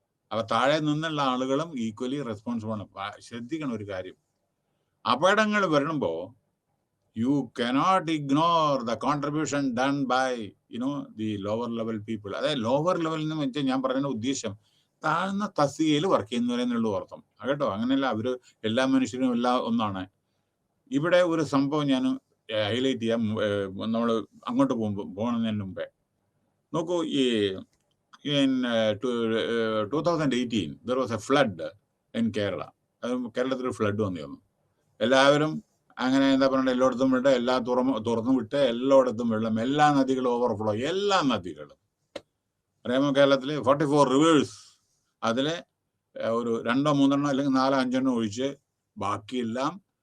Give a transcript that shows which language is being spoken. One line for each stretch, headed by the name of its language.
Malayalam: അപ്പൊ താഴെ നിന്നുള്ള ആളുകളും ഈക്വലി റെസ്പോൺസിബിൾ ആണ്. ശ്രദ്ധിക്കണം ഒരു കാര്യം, അപകടങ്ങൾ വരുമ്പോ
English: You cannot ignore the contribution done by the lower level people.
Malayalam: അതായത് ലോവർ ലെവൽ എന്ന് വെച്ചാൽ ഞാൻ പറയുന്ന ഉദ്ദേശം താഴ്ന്ന തസ്തികയിൽ വർക്ക് ചെയ്യുന്നവരെന്നുള്ള അർത്ഥം കേട്ടോ. അങ്ങനെയല്ല, അവര് എല്ലാ മനുഷ്യരും എല്ലാം ഒന്നാണ്. ഇവിടെ ഒരു സംഭവം ഞാൻ ഹൈലൈറ്റ് ചെയ്യാം. നമ്മൾ അങ്ങോട്ട് പോകുന്നതിന് മുമ്പേ നോക്കൂ,
English: in 2018 there was a flood in Kerala.
Malayalam: കേരളത്തിൽ ഫ്ലഡ് വന്നിരുന്നു. എല്ലാവരും അങ്ങനെ എന്താ പറയുക, എല്ലായിടത്തും വിട്ട്, തുറന്നു വിട്ട് എല്ലായിടത്തും വെള്ളം, എല്ലാ നദികളും ഓവർഫ്ലോ, എല്ലാ നദികളും അറിയാമോ. കേരളത്തിൽ 44 റിവേഴ്സ്, അതിലെ ഒരു 2 3 അല്ലെങ്കിൽ 4 5 ഒഴിച്ച് ബാക്കിയെല്ലാം